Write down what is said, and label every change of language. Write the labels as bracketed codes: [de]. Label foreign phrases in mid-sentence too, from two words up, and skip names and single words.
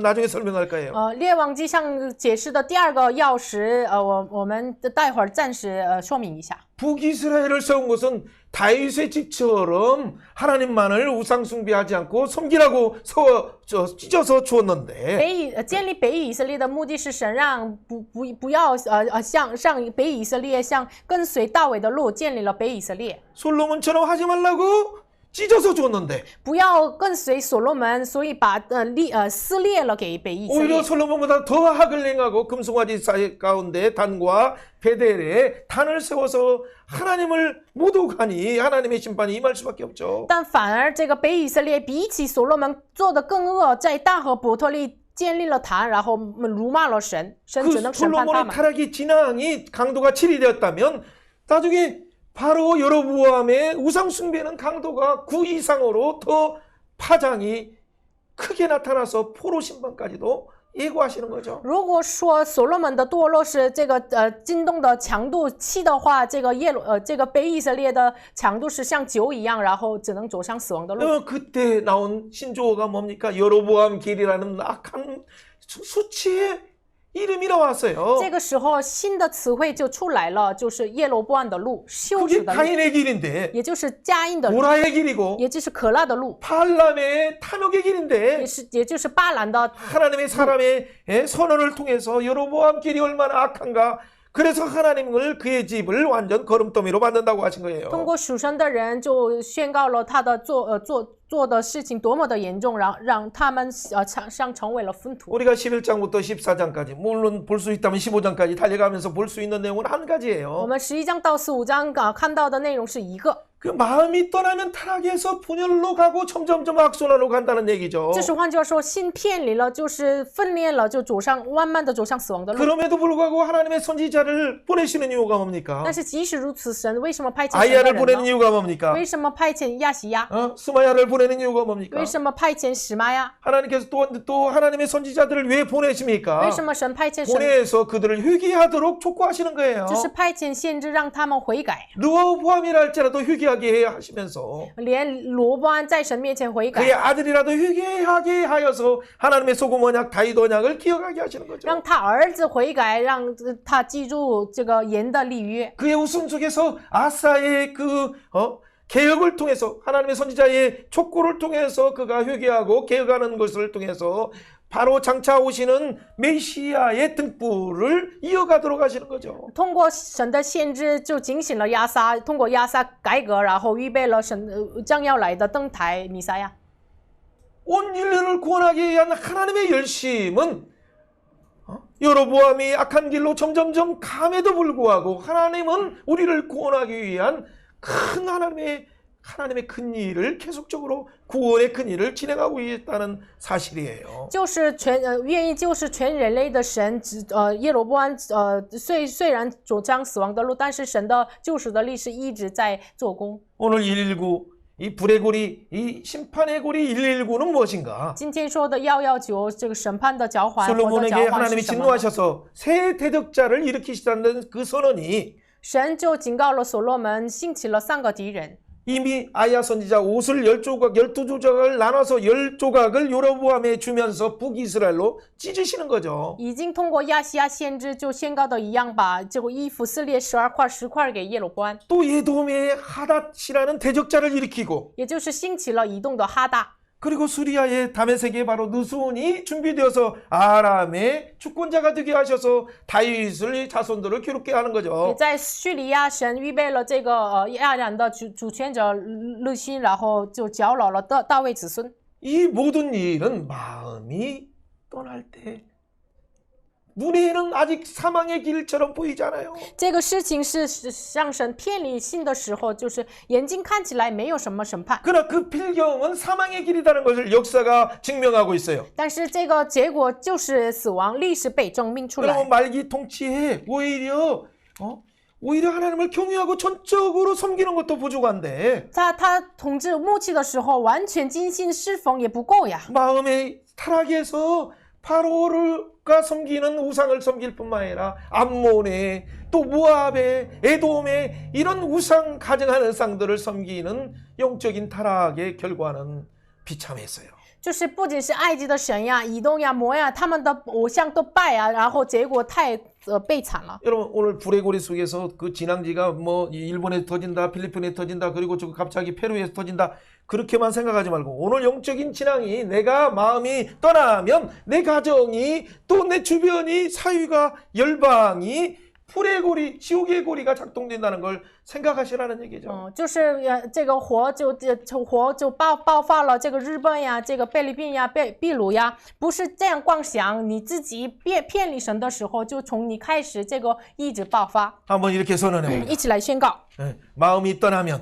[ko] 나중에 설명할 거예요. [zh] 列王记上解释的第二个钥匙，我们待会儿暂时说明一下。 [ko] 북이스라엘을 세운 것은 다윗의 집처럼 하나님만을 우상 숭배하지 않고 섬기라고 찢어서 주었는데 [zh] 建立北以色列的目的是神让不要像北以色列像跟随大卫的路建立了北以色列， [ko] 솔로몬처럼 하지 말라고 찢어서 줬는데 [zh] 不要跟随所罗门，所以把撕裂了给北以色列。 [ko] 오히려 솔로몬보다 더 악을 행하고 금송아지 사이 가운데 단과 베델에 단을 세워서 하나님을 모독하니 하나님의 심판이 임할 수밖에 없죠. [zh] 但反而这个北以色列比起所罗门做的更恶，在大河伯特利建立了坛，然后辱骂了神，神只能 [ko] 그 [zh] 审判他 [ko] 솔로몬의 [zh] 们。 [ko] 타락의 진앙이 강도가 7이 되었다면 나중에 바로 여로보암의 우상 숭배는 강도가 9 이상으로 더 파장이 크게 나타나서 포로 심판까지도 예고하시는 거죠. [zh] 如果说所罗门的堕落是这个惊动的强度7的话，这个北以色列的强度是像9一样，然后只能走上死亡的路。 [ko] 그때 나온 신조어가 뭡니까? 여로보암 길이라는 악한 수치의 이름이 나왔어요. [zh] 这个时候新的词汇就出来了，就是耶罗波安的路，羞 [ko] 그게 [zh] 耻的路， [ko] 가인의 길인데 [zh] 也就是加音的路， [ko] 고라의 길이고 [zh] 也就是可拉的路， [ko] 발람의 탐욕의 길인데 [zh] 也就是巴兰的。 [ko] 하나님의 사람의 선언을 통해서 여로보암 길이 얼마나 악한가. 그래서 하나님을 그의 집을 완전 거름더미로 만든다고 하신 거예요. [zh] 通过属神的人就宣告了他的做的事情多么的严重，让他们成为了粪土。 [ko] 우리가 11장부터 14장까지 물론 볼 수 있다면 15장까지 달려가면서 볼 수 있는 내용은 한 [zh] 我 [ko] 가지예요. [zh] 们11章到15章看到的内容是一个， [ko] 그 마음이 떠나면 타락해서 분열로 가고 점점점 악순환으로 간다는 얘기죠. [zh] 就是换句话说，心偏离了，就是分裂了，就慢慢的走上死亡的路。 [ko] 그럼에도 불구하고 하나님의 선지자를 보내시는 이유가 뭡니까? [zh] 但是即使如此，神为什么派遣神的 [ko] 아이야를 [zh] 人 [ko] 보내는 [zh] 呢？ [ko] 이유가 뭡니까? [zh] 为什么派遣亚西亚？ [ko] 스마야를 보내는 이유가 뭡니까? [zh] 为什么派遣史玛呀？ [ko] 하나님께서 또 하나님의 선지자들을 왜 보내십니까? [zh] 为什么神派遣神？ [ko] 보내서 그들을 회개하도록 촉구하시는 거예요. [zh] 就是派遣先知让他们悔改， [ko] 르호보암이라 할지라도 회개하게 해 하시면서 [zh] 连罗波安在神面前悔 [ko] 그의 [zh] 改， [ko] 아들이라도 회개하게 하여서 하나님의 소금 언약 다윗 언약을 기억하게 하시는 [zh] 让 [ko] 거죠. [zh] 他儿子悔改，让他记住这个盐的立约。 [ko] 그의 웃음 속에서 아사의 개혁을 통해서 하나님의 선지자의 촉구를 통해서 그가 회개하고 개혁하는 것을 통해서 바로 장차 오시는 메시아의 등불을 이어가도록 하시는 거죠. [zh] 通过神的先知就警醒了亚撒，通过亚撒改革，然后预备了神将要来的登台弥赛亚。 [ko] 온 인류를 구원하기 위한 하나님의 열심은 여로보암이 악한 길로 점점점 감에도 불구하고 하나님은 우리를 구원하기 위한 큰 하나님의 큰 일을 계속적으로 구원의 큰 일을 진행하고 있다는 사실이에요. [zh] 就是愿意救世全人类的神，耶罗波安虽然主张死亡的路，但是神的救赎的力是一直在做工。 [ko] 오늘 119 이 불의 고리, 이 심판의 고리 119는 무엇인가? [zh] 今天说的119这个审判的脚环，火的脚 [ko] 솔로몬에게 [zh] 环 [ko] 하나님이 [zh] 是什么呢？ [ko] 진노하셔서 새 대적자를 일으키시다는 그 선언이 [zh] 神就警告了所罗门，兴起了3个敌人。 [ko] 이미 아야 선지자 옷을 10조각, 12조각을 나눠서 10조각을 여로보암에 주면서 북이스라엘로 찢으시는 거죠. [zh] 已经通过亚西亚先知就宣告的一样，把这个衣服撕裂12块10块给耶罗波安， [ko] 또 예돔의 하닷이라는 대적자를 일으키고 [zh] 也就是兴起了移动的哈大。 [ko] 그리고 수리아의 다메섹에 바로 느수온이 준비되어서 아람의 주권자가 되게 하셔서 다윗을 자손들을 괴롭게 하는 [zh] 也 [ko] 거죠. [zh] 在叙利亚，神预备了这个亚兰的主权者勒辛，然后就搅扰了大卫子孙。 [ko] 이 모든 일은 마음이 떠날 때 눈에는 아직 사망의 길처럼 보이잖아요. [zh] 这个事情是让神偏离心的时候，就是眼睛看起来没有什么审判， [ko] 그러나 그 필경은 사망의 길이라는 것을 역사가 증명하고 있어요. [zh] 但是这个结果就是死亡，历史被证明出来。 [ko] 그러면 말기 통치에 오히려 하나님을 경외하고 전적으로 섬기는 것도 부족한데 [zh] 他统治末期的时候，完全尽心侍奉也不够呀。 [ko] 마음의 타락에서 바로가 섬기는 우상을 섬길 뿐만 아니라 암몬의 또 모압의 에돔의 이런 우상 가증하는 우상들을 섬기는 영적인 타락의 결과는 비참했어요. [zh] 就是不仅是埃及的神呀、以东呀、摩呀，他们的偶像都拜啊，然后结果太悲惨了。 [ko] 여러분 오늘 불의 고리 속에서 그 진앙지가 뭐 일본에 터진다, 필리핀에 터진다, 그리고 저 갑자기 페루에서 터진다 그렇게만 생각하지 말고 오늘 영적인 진앙이 내가 마음이 떠나면 내 가정이 또 내 주변이 사회가 열방이 불의 고리, 지옥의 고리가 작동된다는 걸 생각하시라는 얘기죠. [zh] 就是这个火就爆发了，这个日本呀，这个菲律宾呀、秘鲁呀，不是这样光想，你自己偏离神的时候，就从你开始，这个一直爆发。 [ko] 한번 이렇게 선언해 봅니다. [zh] 一起来宣告， [ko] 마음이 떠나면